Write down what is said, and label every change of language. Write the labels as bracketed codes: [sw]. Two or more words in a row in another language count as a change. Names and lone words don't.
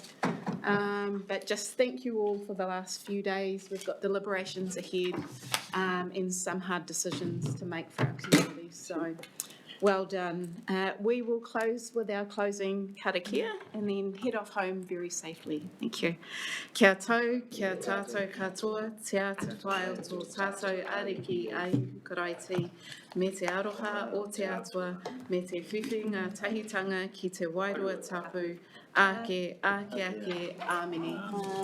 [en] But just thank you all for the last few days. We've got deliberations ahead and some hard decisions to make for our communities. So well done. We will close with our closing karakia and then head off home very safely. Thank you. [mi] Kia tau, kia tātou katoa, te ata whai o tō tātou ariki ai hukaraiti, me te aroha o te atua, me te whiwhi ngā tahitanga ki te wairua tapu, ake, ake, ake, āmene.